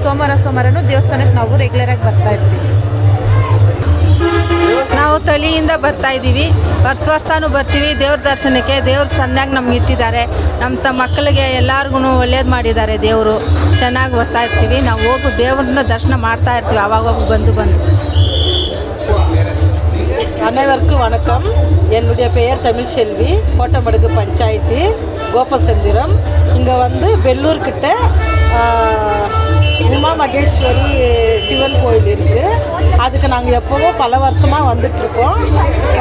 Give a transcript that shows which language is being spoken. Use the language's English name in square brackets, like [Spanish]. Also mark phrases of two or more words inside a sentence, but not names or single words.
[Kannada] ಸೋಮವಾರನೂ ದೇವಸ್ಥಾನಕ್ಕೆ ನಾವು ರೆಗ್ಯುಲರಾಗಿ ಬರ್ತಾಯಿರ್ತೀವಿ. ನಾವು ತಳಿಯಿಂದ ಬರ್ತಾಯಿದ್ದೀವಿ. ವರ್ಷವೂ ಬರ್ತೀವಿ ದೇವ್ರ ದರ್ಶನಕ್ಕೆ. ದೇವ್ರು ಚೆನ್ನಾಗಿ ನಮ್ಗೆ ಇಟ್ಟಿದ್ದಾರೆ. ನಮ್ಮ ಮಕ್ಕಳಿಗೆ ಎಲ್ಲರಿಗೂ ಒಳ್ಳೇದು ಮಾಡಿದ್ದಾರೆ. ದೇವರು ಚೆನ್ನಾಗಿ ಬರ್ತಾಯಿರ್ತೀವಿ. ನಾವು ಹೋಗಿ ದೇವ್ರನ್ನ ದರ್ಶನ ಮಾಡ್ತಾಯಿರ್ತೀವಿ ಆವಾಗ ಬಂದು. [Tamil] அனைவருக்கும் வணக்கம். என்னுடைய பெயர் தமிழ்செல்வி. கோட்டமடுகு பஞ்சாயத்து கோபசந்திரம். இங்கே வந்து பெல்லூர்கிட்ட உமா மகேஸ்வரி சிவன் கோயில் இருக்குது. அதுக்கு நாங்கள் எப்போவோ பல வருஷமாக வந்துட்டுருக்கோம்.